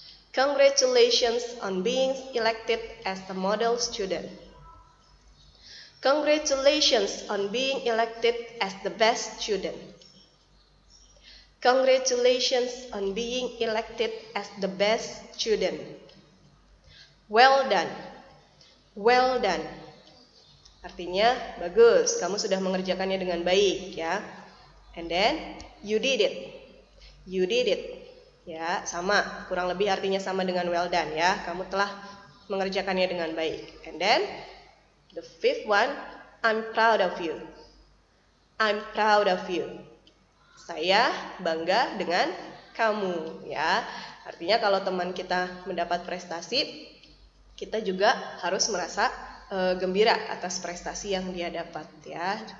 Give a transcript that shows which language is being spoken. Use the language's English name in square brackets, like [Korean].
[English] Congratulations on being elected as a model student. Congratulations on being elected as the best student. Congratulations on being elected as the best student. Well done. Well done. [Indonesian] Artinya bagus, kamu sudah mengerjakannya dengan baik, ya. [English] And then you did it. You did it. [Indonesian] Ya, sama, kurang lebih artinya sama dengan [English] well done, ya. [Indonesian] Kamu telah mengerjakannya dengan baik. [English] And then the fifth one, I'm proud of you. I'm proud of you. [Indonesian] Saya bangga dengan kamu, ya. Artinya kalau teman kita mendapat prestasi, kita juga harus merasa gembira atas prestasi yang dia dapat, ya.